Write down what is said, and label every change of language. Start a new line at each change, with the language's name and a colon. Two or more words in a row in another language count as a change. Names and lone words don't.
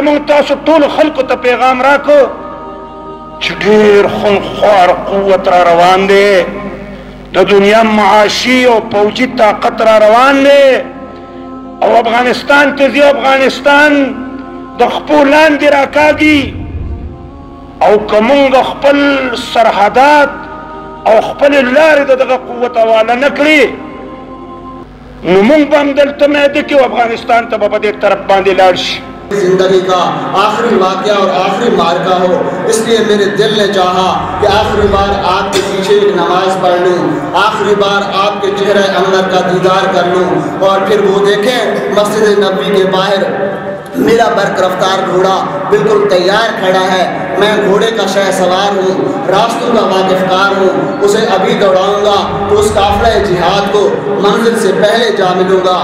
Pashto: مونږ تاسو ټولو خلکو ته پیغام راکړو چې ډېر خونخوار قوت را روان دی، د دنیا معاشي او پوځي طاقت را روان دی او افغانستان ته ځي، افغانستان د خپو لاندې راکاږي او که مونږ خپل سرحدات او خپلې لارې د دغه قوت حواله نه کړي نو مونږ به هم دلته میده کې افغانستان ته به په دې طرف باندې لاړ شي.
Urdu: زندگی کا آخری واقعہ اور آخری مارکہ ہو، اس لیے میرے دل نے چاہا کہ آخری بار آپ کے پیچھے ایک نماز پڑھ لوں، آخری بار آپ کے چہرے انور کا دیدار کر لوں اور پھر وہ دیکھیں مسجد نبی کے باہر میرا برق رفتار گھوڑا بالکل تیار کھڑا ہے، میں گھوڑے کا شہ سوار ہوں، راستوں کا واقف کار ہوں، اسے ابھی دوڑاؤں گا تو اس قافلہ جہاد کو منزل سے پہلے جا ملوں گا۔